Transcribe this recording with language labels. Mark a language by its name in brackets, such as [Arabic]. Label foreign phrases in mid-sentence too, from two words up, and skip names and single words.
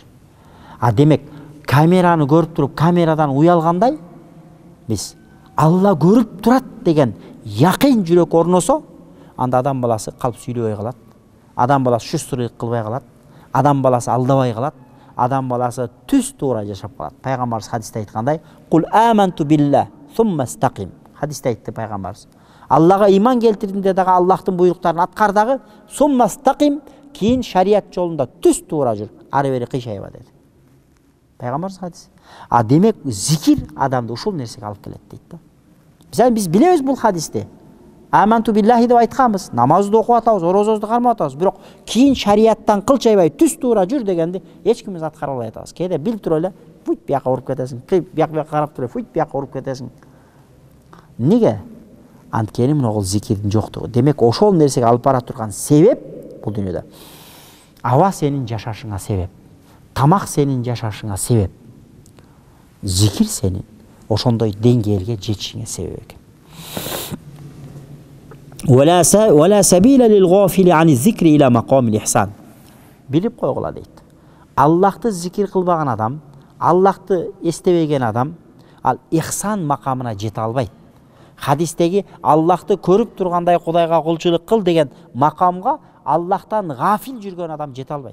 [Kyrgyz] Демек, камераны көрүп туруп, камерадан уялгандай биз Алла көрүп турат деген якын жүрөк орносо, анда адам баласы калп сүйлөбөй калат. Адам баласы шустурук кылбай калат. Адам баласы алдабай калат. Адам баласы түз туура жашап калат. Пайгамбарыбыз хадисте айткандай, [Arabic] "قل آمنت بالله، ثم استقم." [Kyrgyz] Хадисте айтты пайгамбарыбыз. Аллага иман келтирдим де дагы Аллахтын буйруктарын аткар дагы, [Arabic] ثم استقم, [Kyrgyz] кийин шарият жолунда түз туура жүр. Ары бери кыйшайба деди. Пайгамбарыбыз хадис. Демек зикир адамды ушул нерсеге алып келет дейт да. Биз билебиз бул хадисти. [Arabic] آمنت بالله [Kyrgyz] деп айтканбыз, намазды окуп атабыз, орозобузду кармап атабыз, бирок кийин шарияттан кылчайбай түз туура жүр дегенди эч кимибиз аткара албай атабыз. Кээде билип туруп эле фут бияка уруп кетесиң, бияка карап туруп фут бияка уруп кетесиң. Неге? Анткени мына зикирдин жоктугу. Демек ошол нерсеге алып бара турган себеп бул дүйнөдө. Аба сенин жашашыңа себеп. Тамак сенин жашашыңа себеп. Зикир сенин ошондой деңгээлге жетишиңе себеп экен. [Arabic] ولا سبيل للغافل عن الذكر إلى مقام الإحسان. [Kyrgyz] Билип койгула дейт. Аллахты зикир кылбаган адам, Аллахты эстебеген адам ал ихсан макамына жете албайт. Хадистеги Аллахты көрүп тургандай Кудайга кулчулук кыл деген макамга Аллахтан гафил жүргөн адам жете албайт.